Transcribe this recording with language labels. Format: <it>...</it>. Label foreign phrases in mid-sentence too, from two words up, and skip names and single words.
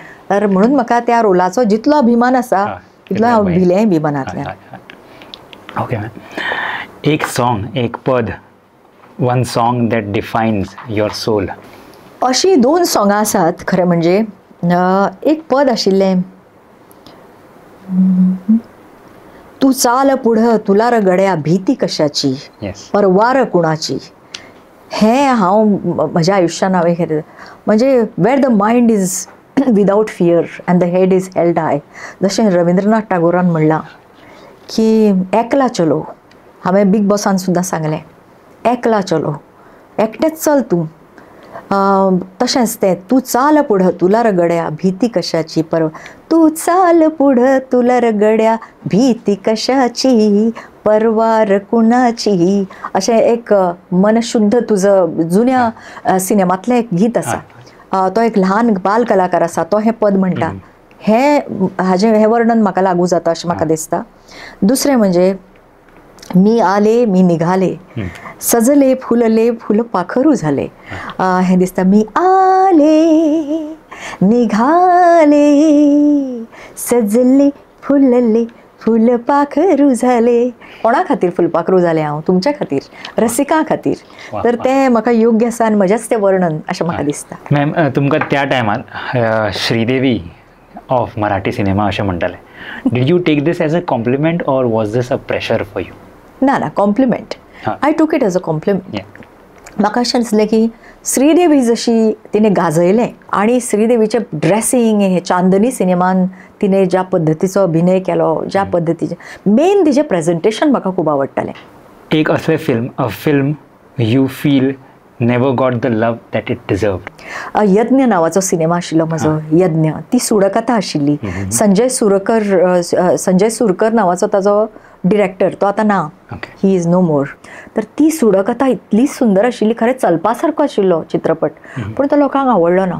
<kok>तर म्हणून म्हाका त्या रोलाचो जितलो अभिमान आसा तितलो हांव भिलें बी मनांतल्यान. ओके मॅम. एक सॉंग, एक पद,</kok> <en>One song that defines your soul.</en> <kok>अशी 2 सॉंगां आसात खरें म्हणजे. एक पद आशिल्लें,</kok> <mr>तू चाल पुढं तुला र गड्या भीती कशाची, परवार कुणाची.</mr> <kok>हें हांव म्हज्या आयुश्यान हांवें म्हणजे</kok> <en>Where the mind is without fear and the head is held high.</en> <kok>जशें रविंद्रनाथ टागोरान म्हणलां की</kok> <bn>একলা চলো.</bn> <kok>हांवें बिग बॉसान सुद्दां सांगलें</kok> <bn>একলা চলো,</bn> <kok>एकटेंच चल तूं.</kok> <mr>तशेंच तें तू चाल पुढं तुला र गड्या भीती कशाची, तू चाल पुढं तुला र गड्या भीती कशाची, परवार कुणाची.</mr> <kok>अशें एक मनशुद्ध तुझं जुन्या सिनेमांतलें एक गीत आसा. तो एक ल्हान बाल कलाकार आसा, तो हें पद म्हणटा. हें वर्णन म्हाका लागू जाता अशें म्हाका दिसता.</kok> <mr>दुसरें म्हणजे मी आले मी निघाले, सजले फुलले फुल पाखरू झाले. हें दिसता मी निघाले सजले फुलले फुलपाखरू झाले.</mr> <kok>कोणा खातीर फुलपाखरू जालें हांव? तुमच्या खातीर, रसिकां खातीर. तर तें म्हाका योग्य आसा आनी म्हजेंच तें वर्णन अशें म्हाका दिसता. मॅम, तुमकां त्या टायमार</kok> <en>Sridevi of Marathi cinema</en> <kok>अशें म्हणटाले.</kok> <en>Did you take this as a compliment or was this a pressure for you?</en> <kok>ना, कॉम्प्लिमेंट.</kok> <en>I took it as a compliment.</en> <kok>म्हाका अशें दिसलें की श्रीदेवी जशी तिने गाजयलें आणि श्रीदेवीचें ड्रेसींग हे चांदनी सिनेमान तिने ज्या पद्दतीचो अभिनय केलो, ज्या पद्दतीचें मेन तिचें प्रेझेंटेशन म्हाका खूब आवडटालें. एक असलें फिल्म</kok> <en>you feel never got the love that it deserved.</en> <kok>यज्ञ नावाचो सिनेमा आशिल्लो म्हजो, यज्ञ. ती सुडकथा आशिल्ली. संजय सुरकर नावाचो ताजो डिरेक्टर, तो आतां ना,</kok> <en>he is no more.</en> <kok>तर ती सुडकथा इतली सुंदर आशिल्ली, खरें चलपा सारको आशिल्लो चित्रपट, पूण तो लोकांक आवडलो ना.</kok>